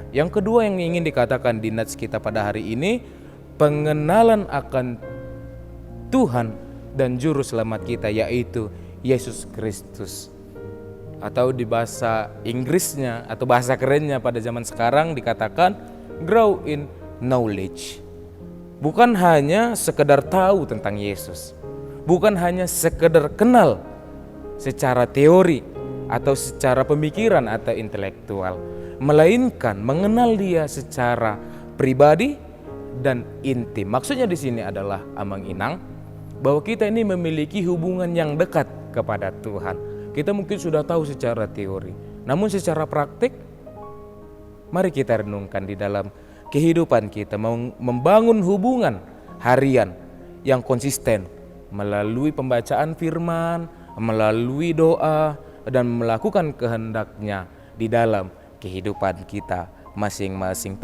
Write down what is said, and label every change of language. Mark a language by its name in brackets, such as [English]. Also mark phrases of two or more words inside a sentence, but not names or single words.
[Indonesian] Yang kedua yang ingin dikatakan di nats kita pada hari ini, pengenalan akan Tuhan dan Juru Selamat kita, yaitu Yesus Kristus. Atau di bahasa Inggrisnya atau bahasa kerennya pada zaman sekarang dikatakan [English] grow in knowledge. [Indonesian] Bukan hanya sekedar tahu tentang Yesus, bukan hanya sekedar kenal secara teori atau secara pemikiran atau intelektual, melainkan mengenal Dia secara pribadi dan intim. Maksudnya di sini adalah amang-inang bahwa kita ini memiliki hubungan yang dekat kepada Tuhan. Kita mungkin sudah tahu secara teori, namun secara praktik mari kita renungkan di dalam kehidupan kita, membangun hubungan harian yang konsisten melalui pembacaan firman, melalui doa, dan melakukan kehendak-Nya di dalam kehidupan kita masing-masing.